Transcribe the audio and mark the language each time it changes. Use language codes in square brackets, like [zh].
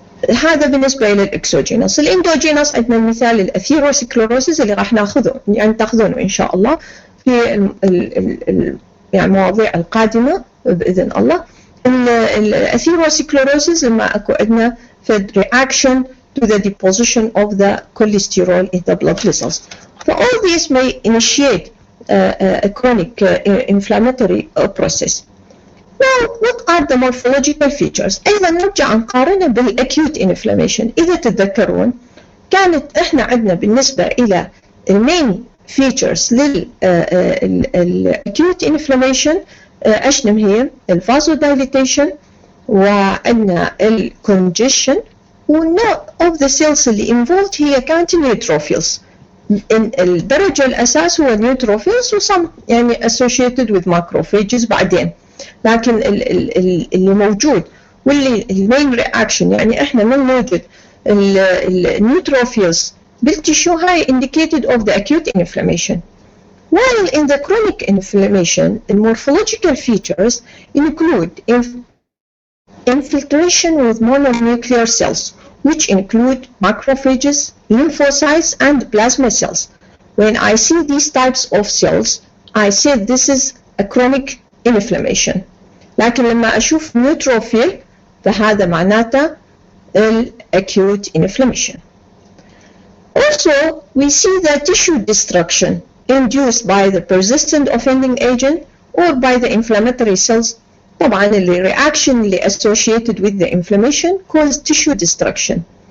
[ar] هذا بالنسبة للإكسوجينوس. الإندوجينوس عندنا مثال الأثيروسكلوروسيس اللي راح ناخذه تاخذونه إن شاء الله في المواضيع القادمة بإذن الله. الأثيروسكلوروسيس لما أكو عندنا فد [en] reaction to the deposition of the cholesterol in the blood vessels. So all these may initiate a chronic inflammatory process. Now, what are the morphological features? [ar] أيضا نرجع نقارنها بالacute inflammation. إذا تتذكرون كانت إحنا عندنا بالنسبة إلى main features للacute inflammation أشنم هي vasodilation وعندنا congestion والنوع [en] of the cells [ar] اللي involved هي كانت neutrophils. الدرجة الأساس هو [en] neutrophils وsome associated with macrophages [ar] بعدين. لكن اللي موجود واللي المين رياكشن احنا من نوجد النيوتروفيلز بالتشو هاي [en] indicated of the acute inflammation. While in the chronic inflammation, the morphological features include infiltration with mononuclear cells, which include macrophages, lymphocytes, and plasma cells. When I see these types of cells, I say this is a chronic inflammation. [ar] لكن لما أشوف neutrophil فهذا معناته acute inflammation. [en] Also, we see the tissue destruction induced by the persistent offending agent or by the inflammatory cells. [ar] طبعا [en] the reaction اللي associated with the inflammation cause tissue destruction.